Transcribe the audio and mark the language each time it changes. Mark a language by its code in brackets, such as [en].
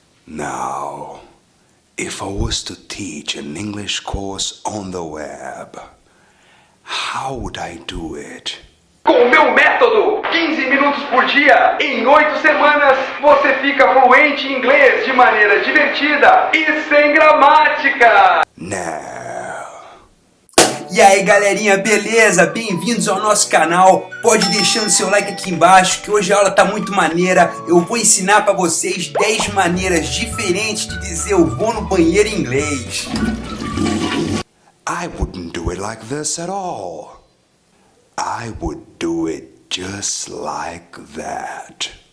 [en] Now, if I was to teach an English course on the web, how would I do it? [pt] Com o meu método, 15 minutos por dia, em 8 semanas, você fica fluente em inglês de maneira divertida e sem gramática. [en] No. [pt] E aí galerinha, beleza? Bem-vindos ao nosso canal. Pode deixando seu like aqui embaixo que hoje a aula tá muito maneira. Eu vou ensinar pra vocês 10 maneiras diferentes de dizer eu vou no banheiro em inglês. [en] I wouldn't do it like this at all. I would do it just like that.